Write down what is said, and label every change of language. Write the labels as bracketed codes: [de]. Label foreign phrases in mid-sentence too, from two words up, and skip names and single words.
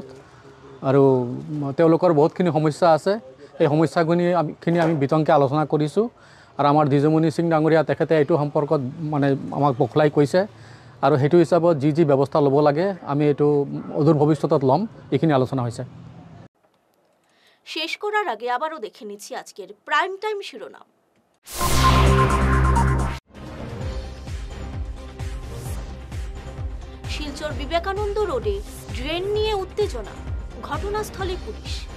[as] আৰু তেওঁলোকৰ বহুতখিনি সমস্যা আছে, এই সমস্যাখিনি আমি বিতংকৈ আলোচনা কৰিছোঁ। আৰু আমাৰ দিজুমণি সিং ডাঙৰীয়া তেখেতে এইটো সম্পৰ্কত মানে আমাক বখলাই কৈছে, আৰু সেইটো হিচাপত যি ব্যৱস্থা ল'ব লাগে আমি এইটো অদূৰ ভৱিষ্যতত ল'ম, এইখিনি আলোচনা হৈছে। [bn] শেষ করার আগে আবারও দেখে নিচ্ছি আজকের প্রাইম টাইম শিরোনাম। শিলচর বিবেকানন্দ রোডে ড্রেন নিয়ে উত্তেজনা, ঘটনাস্থলে পুলিশ।